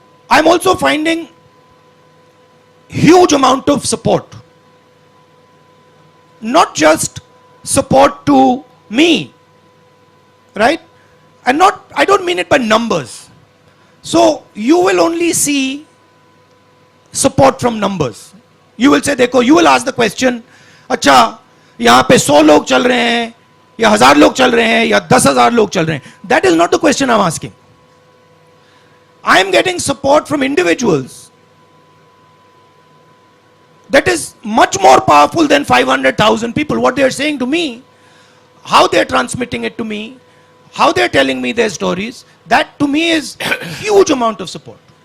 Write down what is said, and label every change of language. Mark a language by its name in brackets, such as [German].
[English] I'm also finding huge amount of support. Not just support to me, right? And I don't mean it by numbers. So you will only see support from numbers. You will say, [Hindi] देखो, [English] you will ask the question, [Hindi] अच्छा, यहाँ पे 100 लोग चल रहे हैं, या 1000 लोग चल रहे हैं, या 10,000 लोग चल रहे हैं. [English] That is not the question I'm asking. I am getting support from individuals that is much more powerful than 500,000 people. What they are saying to me, how they are transmitting it to me, how they are telling me their stories, that to me is huge amount of support.